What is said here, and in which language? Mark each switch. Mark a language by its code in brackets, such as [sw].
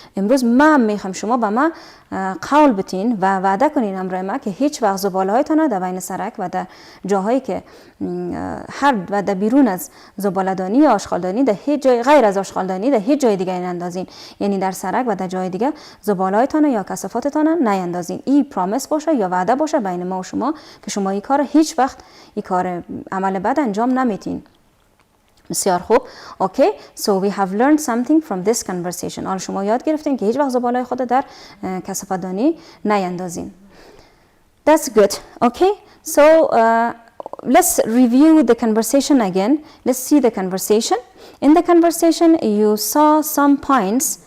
[fa] امروز من میخوام شما به من قول بتین و وعده کنین امرای ما که هیچ وقت زبالهایتان در بین سرک و در جاهایی که و در بیرون از زباله‌دانی یا آشغالدانی در هیچ جای غیر از آشغالدانی در هیچ جای دیگه نندازین. یعنی در سرک و در جای دیگه زبالهایتان یا کثافاتتان نیندازین. این پرامیس باشه یا وعده باشه بین ما و شما که شما این کار هیچ وقت این کار عمل بد انجام نمیتین. بسیار خوب. اوکی. [en] So we have learned something from this conversation. [fa] حالا شما یاد گرفتین که هیچ وقت زباله خود در کثافت‌دانی نیندازین. [en] That's good. Okay. So let's review the conversation again. Let's see the conversation. In the conversation you saw some points.